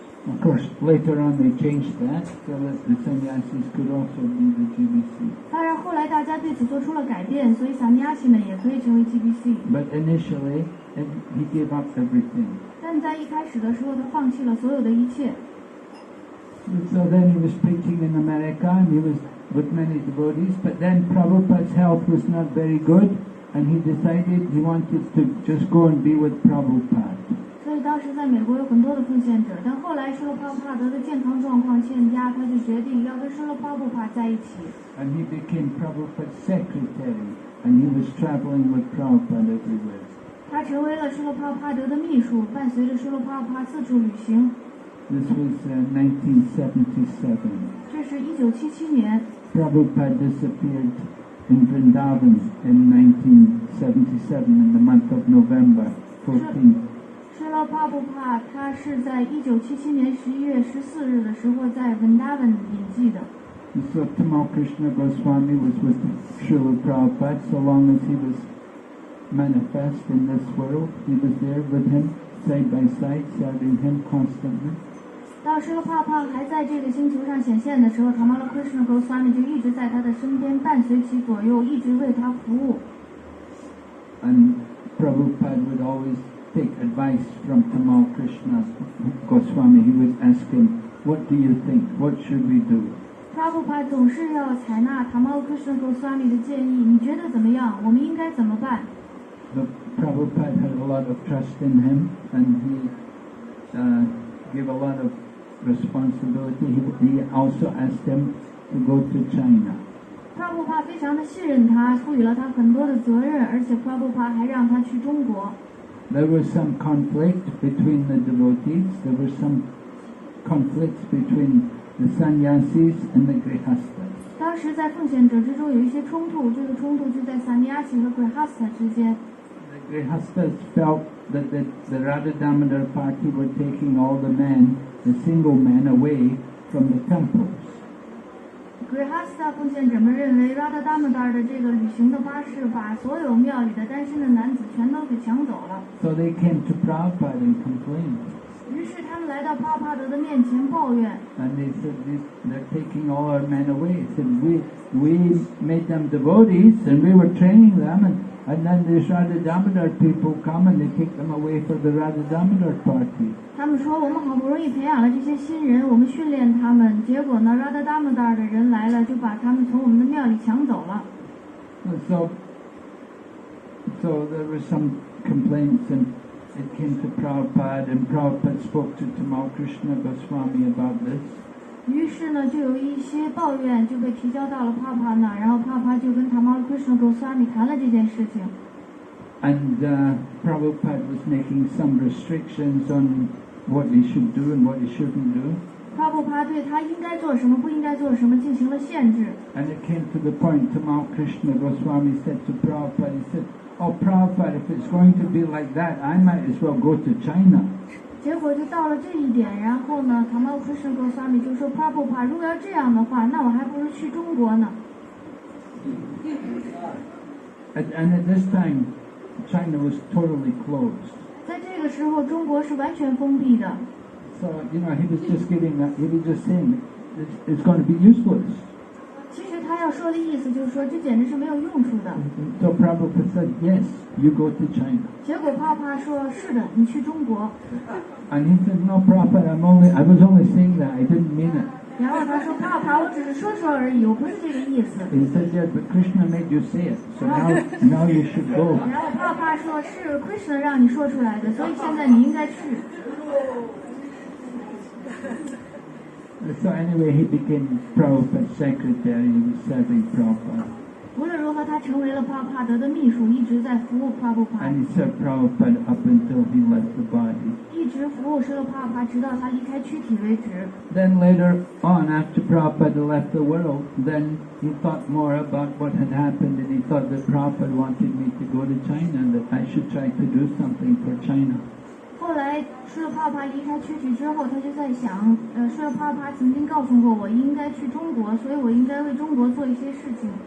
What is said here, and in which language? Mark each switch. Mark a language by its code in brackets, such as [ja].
[en] Of course, later on they changed that so that the sannyasis could also be the GBC. [zh] 当然，后来大家对此做出了改变，所以sannyasi们也可以成为 GBC。 [en] But initially, he gave up everything. [zh] 但在一开始的时候，他放弃了所有的一切。 [en] So then he was preaching in America, and he was with many devotees, but then Prabhupada's health was not very good, and he decided he wanted to just go and be with Prabhupada. [zh] 所以当时在美国有很多的奉献者，但后来施罗帕布帕德的健康状况欠佳，他就决定要跟施罗帕布帕在一起。 [en] And he became Prabhupada's secretary, and he was traveling with Prabhupada everywhere. [zh] 他成为了施罗帕布帕德的秘书，伴随着施罗帕布帕四处旅行。 [en] This was 1977. [zh] 这是1977年。 [en] Prabhupada disappeared in Vrindavan in 1977 in the month of November 14th. [zh] 施罗帕布帕他是在1977年11月14日的时候在文达文隐迹的。 [en] So Tamal Krishna Goswami was with Srila Prabhupada so long as he was manifest in this world. He was there with him, side by side, serving him constantly. [zh] 当施罗帕布帕还在这个星球上显现的时候， Tamal Krishna Goswami 就一直在他的身边，伴随其左右，一直为他服务。 [en] And Prabhupada would always take advice from Tamal Krishna Goswami. He would ask him, "What do you think? What should we do?" [zh] Prabhupada 总是要采纳 Tamal Krishna Goswami 的建议，你觉得怎么样？我们应该怎么办？ [en] But Prabhupada had a lot of trust in him, and he gave a lot of responsibility. He also asked him to go to China. [zh] Prabhupada 非常的信任他，赋予了他很多的责任，而且 Prabhupada 还让他去中国。 [en] There was some conflict between the devotees. There were some conflicts between the sannyasis and the grihastas. [zh] 当时在奉献者之中有一些冲突，这个冲突就在 sannyasi 和 grihasta 之间。 [en] The grihastas felt that the Radha Damodar party were taking all the men, the single men, away from the temples. [zh] grihasta 奉献者们认为 Radha Damodar 的这个旅行的巴士把所有庙里的单身的男子全都给抢走了。 [en] So they came to Prabhupada and complained. [zh] 于是他们来到帕帕德的面前抱怨。 [en] And they said, they're taking all our men away. He said, we made them devotees and we were training them, and then these Radha Damodar people come and they take them away for the Radha Damodar party. [zh] 他们说我们好不容易培养了这些新人，我们训练他们，结果呢 Radha Damodar 的人来了，就把他们从我们的庙里抢走了。 [en] So there were some complaints, and it came to Prabhupada, and Prabhupada spoke to Tamal Krishna Goswami about this. [zh] 于是呢，就有一些抱怨就被提交到了帕帕那，然后帕帕就跟 Tamal Krishna Goswami 谈了这件事情。 [en] And Prabhupada was making some restrictions on what he should do and what he shouldn't do. [zh] 帕布帕对他应该做什么、不应该做什么进行了限制。 [en] And it came to the point, Tamal Krishna Goswami said to Prabhupada, he said, "Oh Prabhupada, if it's going to be like that, I might as well go to China." [zh] 结果就到了这一点，然后呢 Tamal Krishna Goswami 就说 Prabhupada 如果要这样的话，那我还不如去中国呢。 [en] And at this time, China was totally closed. [zh] 在这个时候，中国是完全封闭的。 [en] So, he was just saying, it's going to be useless. [zh] 其实他要说的意思就是说，这简直是没有用处的。 [en] So Prabhupada said, yes, you go to China. [zh] 结果帕帕说，是的，你去中国。 [en] And he said, no, Prabhupada, I was only saying that, I didn't mean it. [zh] 然后他说，帕帕，我只是说说而已，我不是这个意思。 [en] He said, yeah, but Krishna made you say it, so now you should go. [zh] 然后帕帕说，是 Krishna 让你说出来的，所以现在你应该去。 [en] So anyway, he became Prabhupada's secretary. He was serving Prabhupada. [zh] 无论如何后他成为了帕帕德的秘书，一直在服务帕布帕， [en] And he served Prabhupada up until he left the body. [zh] 一直服务施了帕帕，直到他离开躯体为止。 [en] Then later on, after Prabhupada left the world, then he thought more about what had happened, and he thought that Prabhupada wanted me to go to China, and that I should try to do something for China. [zh] 后来施了帕帕离开躯体之后，他就在想，施了帕帕曾经告诉过我应该去中国，所以我应该为中国做一些事情。